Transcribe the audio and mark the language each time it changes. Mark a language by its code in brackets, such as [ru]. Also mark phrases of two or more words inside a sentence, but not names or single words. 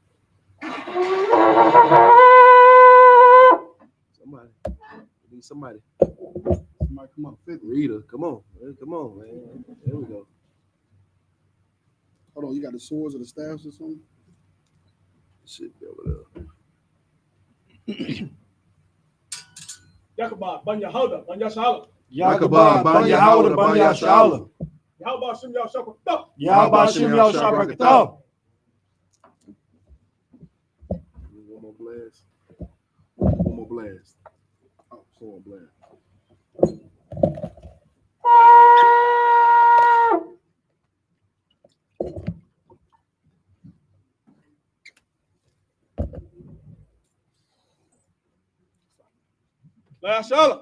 [en] Somebody. We need somebody. Somebody come up. Rita, come on. Come on, man. There we go. Hold on, you got the swords or the staffs or something? Shit be over there. Yakabah, Banya Hauda, Banya Shala. Yakabah, Banya Hauda, Banya Shala. Yahweh Shem Yah Shakatah. Yahweh Shem Yah Shakatah. One more blast. One more blast. Oh, one blast. La Shala.